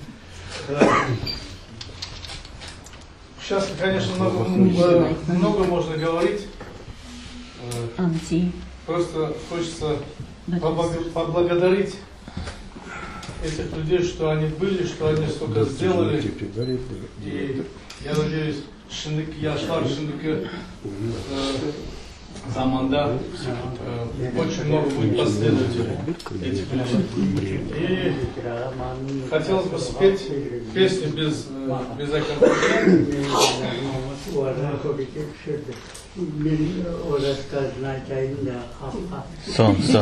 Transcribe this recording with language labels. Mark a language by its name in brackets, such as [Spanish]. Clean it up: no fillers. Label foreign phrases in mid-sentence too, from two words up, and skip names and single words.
[Russian] Сейчас, конечно, много можно говорить. Просто хочется поблагодарить этих людей, что они были, что они столько сделали. И я надеюсь, [Crimean Tatar] Yaşlar şimdiki zamanda [Russian] очень много будет последователей этих людей. И хотелось бы спеть песню без аккомпанемента. Son.